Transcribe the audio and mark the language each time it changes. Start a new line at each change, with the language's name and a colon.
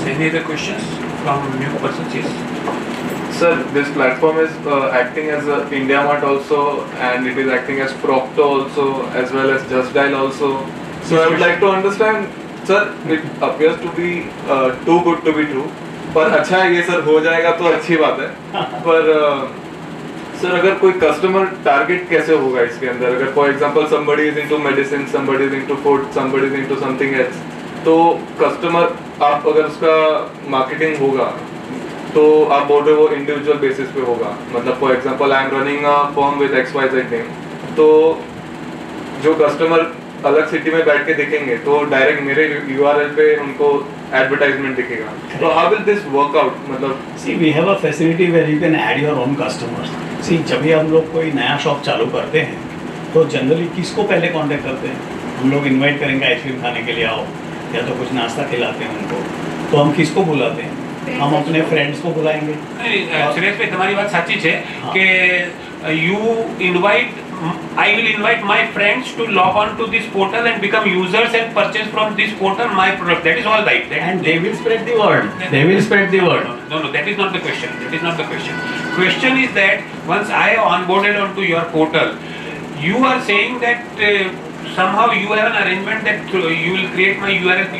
English: Any other questions from new persons? Yes. Sir, this platform is acting as a IndiaMart also, and it is acting as Procto also, as well as Just Dial also. So I would like to understand, sir, it appears to be too good to be true.
Hindi: पर अच्छा है ये sir हो जाएगा तो अच्छी बात है. पर सर अगर कोई कस्टमर टारगेट कैसे होगा इसके अंदर? अगर for example
English: somebody is into medicine, somebody is into food, somebody is into something else,
Hindi: तो कस्टमर आप अगर उसका मार्केटिंग होगा तो आप बोल रहे हो वो इंडिविजुअल बेसिस पे होगा. मतलब
English: for example I am running a firm with XYZ name,
Hindi: तो जो कस्टमर अलग सिटी में बैठ के देखेंगे तो डायरेक्ट मेरे URL पे उनको एडवर्टाइजमेंट दिखेगा.
English: तो how will this work out? मतलब See, we have a facility where you can add your own customers.
Hindi: See, जब भी हम लोग कोई नया शॉप चालू करते हैं तो जनरली किसको पहले कांटेक्ट करते हैं? हम लोग इनवाइट करेंगे आइसक्रीम खाने के लिए आओ, या तो कुछ नाश्ता खिलाते हैं उनको, तो हम किसको बुलाते हैं? हम अपने फ्रेंड्स को बुलाएंगे.
English: सुरेश भाई
Gujarati: તમારી વાત સાચી છે કે
English: you invite, I will invite my friends to log on to this portal and become users and purchase from this portal my product. That is all right. And they will spread the word. They will spread the word. No, that is not the question. That is not the question. Question is that once I have onboarded onto your portal, you are saying that somehow you have an arrangement that you will create my URL.